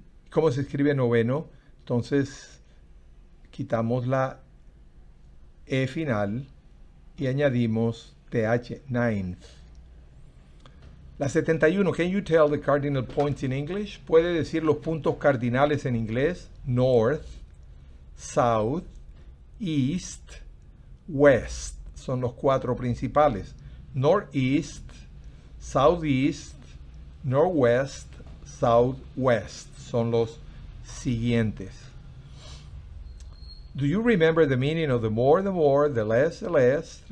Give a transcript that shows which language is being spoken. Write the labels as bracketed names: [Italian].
[Spanish] ¿Cómo se escribe noveno? Entonces, quitamos la E final y añadimos TH, ninth. La 71, [English] can you tell the cardinal points in English? [Spanish] ¿Puede decir los puntos cardinales en inglés? [English] North, south, east, west. [Spanish] Son los cuatro principales. [English] Northeast, southeast, northwest, southwest. [Spanish] Son los siguientes. [English] Do you remember the meaning of the more, the less, the less?